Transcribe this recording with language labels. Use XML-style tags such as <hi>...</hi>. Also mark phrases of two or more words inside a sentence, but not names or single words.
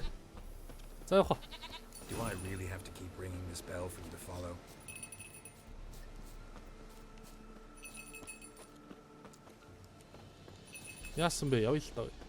<mn>За явах.</mn> <en>Do I really have to keep ringing this bell for you to follow?</en> <mn>Яасан бэ? Явъя л таа.</mn>